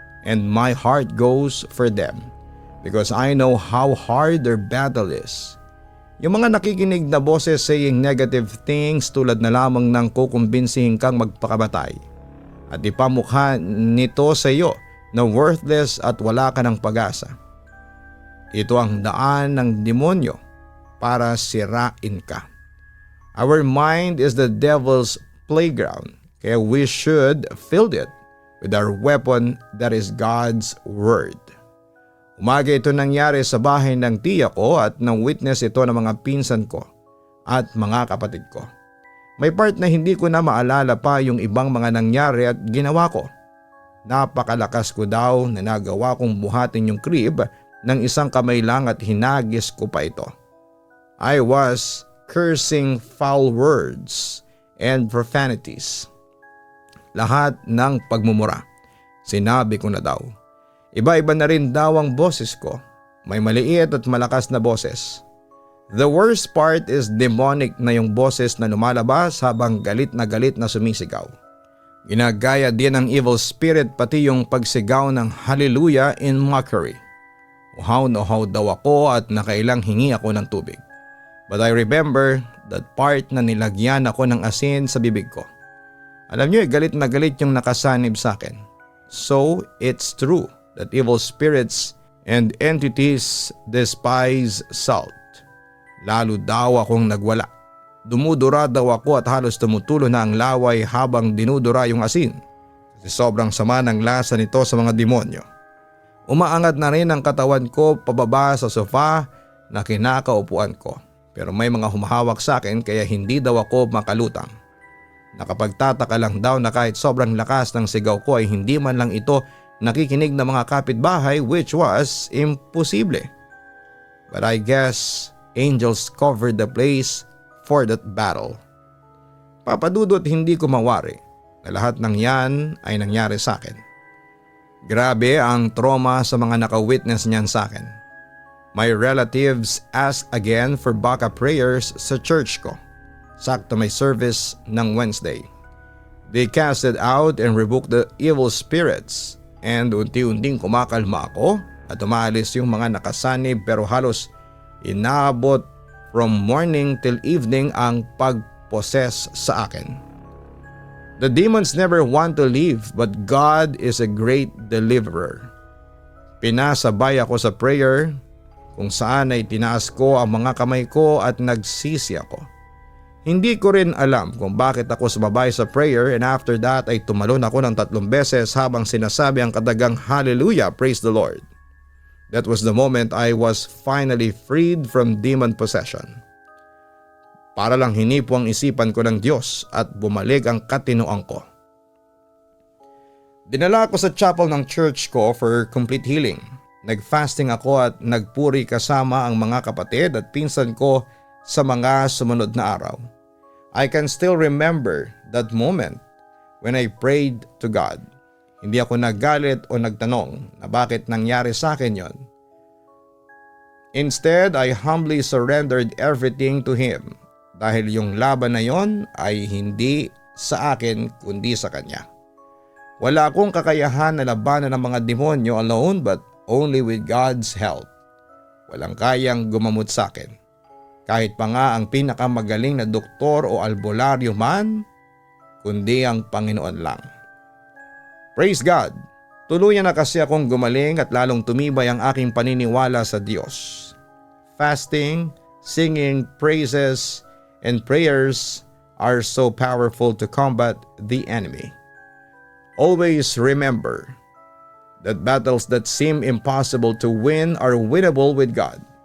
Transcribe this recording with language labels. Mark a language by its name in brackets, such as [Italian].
[English] And my heart goes for them because I know how hard their battle is. [Filipino] Yung mga nakikinig na boses [English] saying negative things [Filipino] tulad na lamang ng kukumbinsihin kang magpakamatay at ipamukha nito sa iyo na worthless at wala ka ng pag-asa. Ito ang daan ng demonyo para sirain ka. [English] Our mind is the devil's playground, kaya we should fill it with our weapon that is God's Word. [Filipino] Umaga ito nangyari sa bahay ng tiya ko at nang witness ito ng mga pinsan ko at mga kapatid ko. May part na hindi ko na maalala pa yung ibang mga nangyari at ginawa ko. Napakalakas ko daw na nagawa kong buhatin yung crib ng isang kamay lang at hinagis ko pa ito. [English] I was cursing foul words and profanities. [Filipino] Lahat ng pagmumura. Sinabi ko na daw. Iba-iba na rin daw ang boses ko. May maliit at malakas na boses. [English] The worst part is demonic [Filipino] na yung boses na lumalabas habang galit na sumisigaw. Ginagaya din ng evil spirit pati yung pagsigaw ng hallelujah [English] in mockery. [Filipino] Uhaw na uhaw daw ako at nakailang hingi ako ng tubig. [English] But I remember that part [Filipino] na nilagyan ako ng asin sa bibig ko. Alam niyo, galit na galit yung nakasanib sa akin. [English] So it's true that evil spirits and entities despise salt. [Filipino] Lalo daw akong nagwala. Dumudura daw ako at halos tumutulo na ang laway habang dinudura yung asin. Kasi sobrang sama ng lasa nito sa mga demonyo. Umaangat na rin ang katawan ko pababa sa sofa na kinakaupuan ko. Pero may mga humahawak sa akin kaya hindi daw ako makalutang. Nakapagtataka lang daw na kahit sobrang lakas ng sigaw ko ay hindi man lang ito nakikinig ng mga kapitbahay, [English] which was imposible. But I guess angels covered the place for that battle. [Filipino] Papadudot hindi ko mawari na lahat ng yan ay nangyari sa akin. Grabe ang trauma sa mga naka-witness niyan sa akin. [English] My relatives asked again for backup prayers [Filipino] sa church ko. Sakto may service ng Wednesday. [English] They casted out and rebuked the evil spirits and [Filipino] unti-unting kumakalma ako at umaalis yung mga nakasanib pero halos inaabot [English] from morning till evening [Filipino] ang pagposes sa akin. [English] The demons never want to leave but God is a great deliverer. [Filipino] Pinasabay ako sa prayer kung saan ay tinaas ko ang mga kamay ko at nagsisi ako. Hindi ko rin alam kung bakit ako sumabay sa prayer [English] and after that [Filipino] ay tumalon ako ng 3 beses habang sinasabi ang kadagang hallelujah, [English] praise the Lord. That was the moment I was finally freed from demon possession. [Filipino] Para lang hinipo ang isipan ko ng Diyos at bumalik ang katinoan ko. Dinala ako sa chapel ng church ko [English] for complete healing. [Filipino] Nag-fasting ako at nagpuri kasama ang mga kapatid at pinsan ko sa mga sumunod na araw. [English] I can still remember that moment when I prayed to God. [Filipino] Hindi ako naggalit o nagtanong na bakit nangyari sa akin yon. [English] Instead, I humbly surrendered everything to Him [Filipino] dahil yung laban na yon ay hindi sa akin kundi sa Kanya. Wala akong kakayahan na labanan ng mga demonyo [English] alone but only with God's help. [Filipino] Walang kayang gumamot sa akin. Kahit pa nga ang pinakamagaling na doktor o albularyo man, kundi ang Panginoon lang. [English] Praise God! [Filipino] Tuluyan na kasi akong gumaling at lalong tumibay ang aking paniniwala sa Diyos. [English] Fasting, singing, praises, and prayers are so powerful to combat the enemy. Always remember that battles that seem impossible to win are winnable with God.